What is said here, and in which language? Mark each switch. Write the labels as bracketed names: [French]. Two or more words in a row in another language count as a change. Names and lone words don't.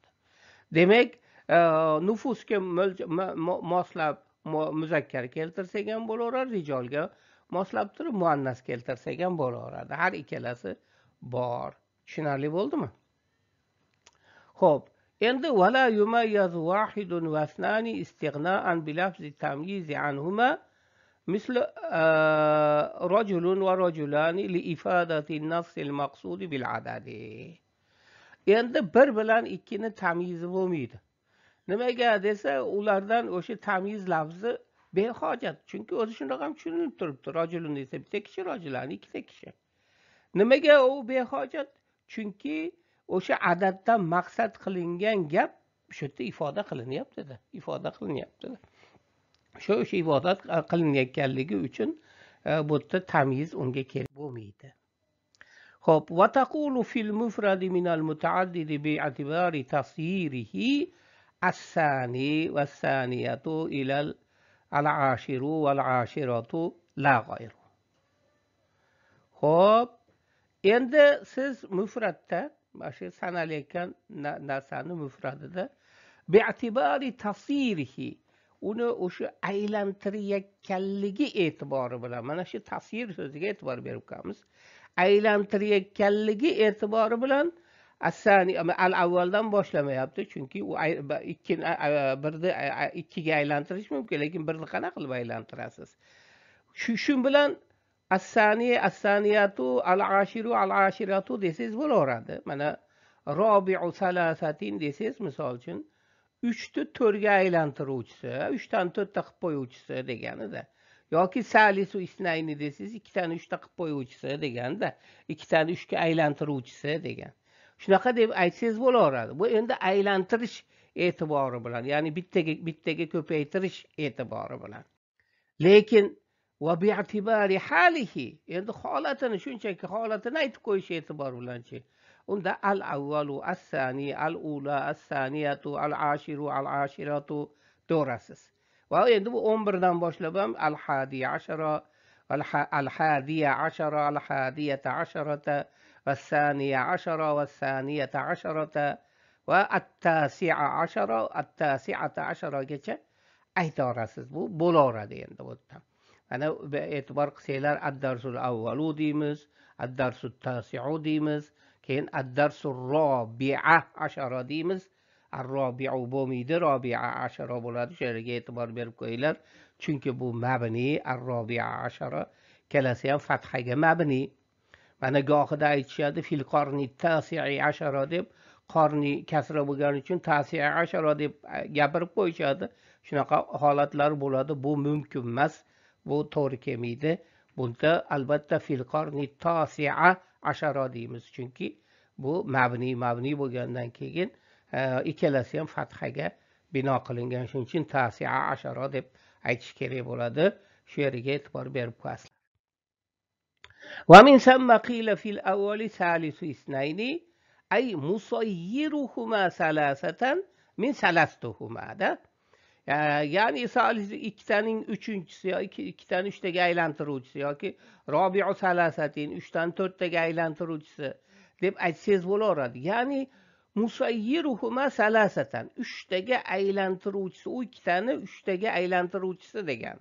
[Uzbek] Demak, nufusga moslab muzakkar keltirsak ham bo'laveradi, rijolga moslab turib muannas keltirsak ham bo'laveradi. Har ikkalasi bor. Tushunarli bo'ldimi? Xo'p, endi [Arabic] ولا يميز واحد واثنان استغناء بلفظ التمييز عنهما مثل رجل ورجلان لإفادة النفس المقصود بالعدد. [Uzbek] Endi bir bilan ikkini tamyizi bo'lmaydi. Nimaga desa, ulardan o'sha tamyiz lafzi behojat. Chunki o'zi shundoq ham tushunilib turibdi. Rajulun desa bitta kishi, rajulani ikkita kishi. Nimaga u behojat? Chunki o'sha adaddan maqsad qilingan gap shu yerda ifoda qilinyapti-da, ifoda qilinyapti-da. O'sha ibodat qilinayotganligi uchun bu yerda tamyiz unga kerak bo'lmaydi. [Arabic] Xo'p, وتقول في المفرد من المتعدد باعتبار تصييره الثاني والثانية إلى العاشر والعاشرة لا غير. [Uzbek] Xo'p, endi siz mufradda shu sanalayotgan narsani mufradida [Arabic] باعتبار تصييره [Uzbek] uni o'sha aylantirayotganligi e'tibori bilan, mana shu tasir so'ziga e'tibor berib qolamiz. Aylantirayotganligi e'tibori bilan as-sani al-avvaldan boshlamayapti, chunki u birni ikkiga aylantirish mumkin, lekin birni qanaqa qilib aylantirasiz? Shu bilan [Arabic] الثاني، الثانية، العاشر, [Uzbek] al-ashiratu desangiz bo'laveradi. Mana [Arabic] رابع ثلاثة [Uzbek] desangiz, misol uchun 3 ni 4 ga aylantiruvchisi, 3 dan 4 ta qilib qo'yuvchisi deganida. Yoki [Arabic] ثالث اثنين [Uzbek] desangiz, 2 dan 3 ta qilib qo'yuvchisi deganda, 2 dan 3 ga aylantiruvchisi degan. Shunaqa deb aytsangiz bo'laveradi. Bu endi aylantirish e'tibori bilan, ya'ni bittaga ko'paytirish e'tibori bilan. Lekin [Arabic] وباعتبار حاله, [Uzbek] endi holatini, shunchaki holatini aytib qo'yish e'tibor bilanchi. [Arabic] Unda الأول، الثاني، الأولى، الثانية، العاشر, [Uzbek] al-ashiratu to'rasiz. Va endi bu 11 dan boshlab ham [Arabic] الحادي عشر، الحادي عشر، الحادية عشرة، والثاني عشر، والثانية عشرة، والتاسع عشر, [Uzbek] at-tasi'ata asharagacha aytorasiz. Bu bo'laveradi endi bu yerda. Ana e'tibor qilsanglar, [Arabic] الدرس الأول [Uzbek] deymiz, [Arabic] الدرس التاسع [Uzbek] deymiz, keyin [Arabic] الدرس الرابع عشر [Uzbek] deymiz. Ar-robi'u bo'lmaydi, [Arabic] رابع عشر [Uzbek] bo'ladi. Shu yerga e'tibor berib qo'yinglar. Chunki bu mabni, [Arabic] الرابع عشر [Uzbek] kelasi ham fathaga mabni. Mana gohida aytishadi [Arabic] في القرن التاسع عشر [Uzbek] deb, qarni kasra bo'lgani uchun [Arabic] تاسع عشر [Uzbek] deb gapirib qo'yishadi. Shunaqa holatlar bo'ladi. Bu mumkin emas. Bu to'g'ri kelmaydi. Bunda albatta [Arabic] في القرن التاسع عشر [Uzbek] deymiz, chunki bu mabni bo'lgandan keyin ikkalasi ham fathaga bino qilingan, shuning uchun [Arabic] تاسع عشر [Uzbek] deb aytish kerak bo'ladi. Shu yeriga e'tibor berib qo'yasizlar. [Arabic] ومن ثم قيل في الأول ثالث اثنين أي مصيرهما ثلاثة من ثلاثتهما ده. [Uzbek] Yani ikitaning uchinchisi yoki ikkitani uchtaga aylantiruvchisi yoki [Arabic] رابع ثلاثة [Uzbek] uchdan to'rttaga aylantiruvchisi deb aytsangiz bo'laveradi. Ya'ni [Arabic] مصيرهما ثلاثة [Uzbek] uchtaga aylantiruvchisi, u ikkitani uchtaga aylantiruvchisi degani.